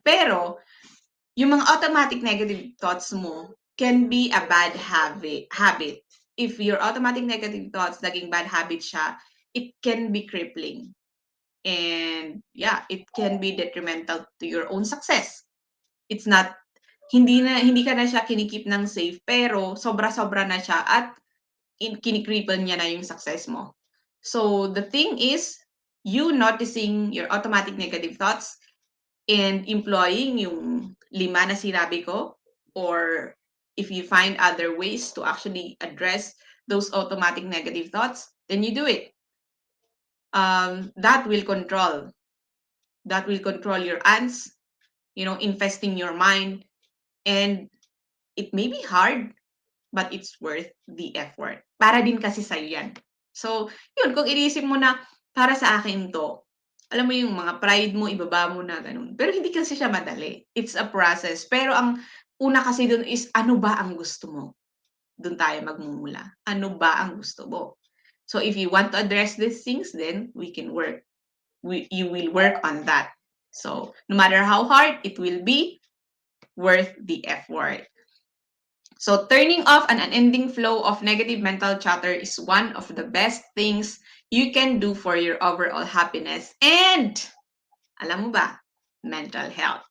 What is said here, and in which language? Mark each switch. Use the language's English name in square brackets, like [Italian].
[English] Pero, yung mga automatic negative thoughts mo can be a bad habit. If your automatic negative thoughts naging bad habit siya, it can be crippling. And yeah, it can be detrimental to your own success. [Filipino] It's not, hindi ka na siya kinikip ng safe, pero sobra-sobra na siya at kinikripple niya na yung success mo. [English] So the thing is, you noticing your automatic negative thoughts and employing [Filipino] yung 5 na sinabi ko, [English] or if you find other ways to actually address those automatic negative thoughts, then you do it. That will control your ants, investing your mind, and it may be hard, but it's worth the effort. [Filipino] Para din kasi sa'yo yan. So, yun, kung inisip mo na, para sa akin to, alam mo yung mga pride mo, ibaba mo na, ganun. Pero hindi kasi siya madali. [English] It's a process. [Filipino] Pero ang una kasi dun is, ano ba ang gusto mo? Dun tayo magmumula. Ano ba ang gusto mo? [English] So, if you want to address these things, then we can work. You will work on that. So, no matter how hard, it will be worth the effort. So, turning off an unending flow of negative mental chatter is one of the best things you can do for your overall happiness and, [Filipino] alam mo ba, [English] mental health.